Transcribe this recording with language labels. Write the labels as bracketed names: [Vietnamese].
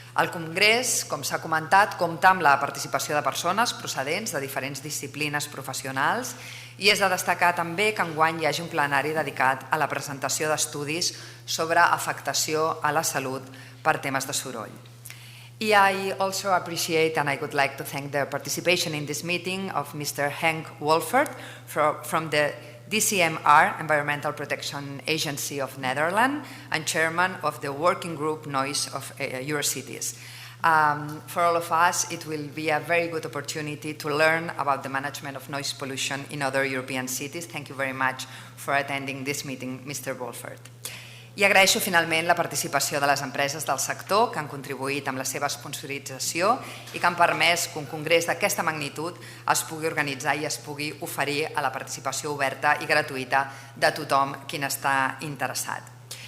[Catalan] El Congrés, com s'ha comentat, compta amb la participació de persones procedents de diferents disciplines professionals i és de destacar també que enguany hi hagi un plenari dedicat a la presentació d'estudis sobre afectació a la salut per temes de soroll. [English] I also appreciate and I would like to thank the participation in this meeting of Mr. Henk Wolfert from the DCMR, Environmental Protection Agency of Netherlands, and chairman of the working group Noise of Eurocities. For all of us, it will be a very good opportunity to learn about the management of noise pollution in other European cities. Thank you very much for attending this meeting, Mr. Wolfert. [Catalan] I agraeixo finalment la participació de les empreses del sector que han contribuït amb la seva sponsorització i que han permès que un congrés d'aquesta magnitud es pugui organitzar i es pugui oferir a la participació oberta i gratuïta de tothom qui n'està interessat.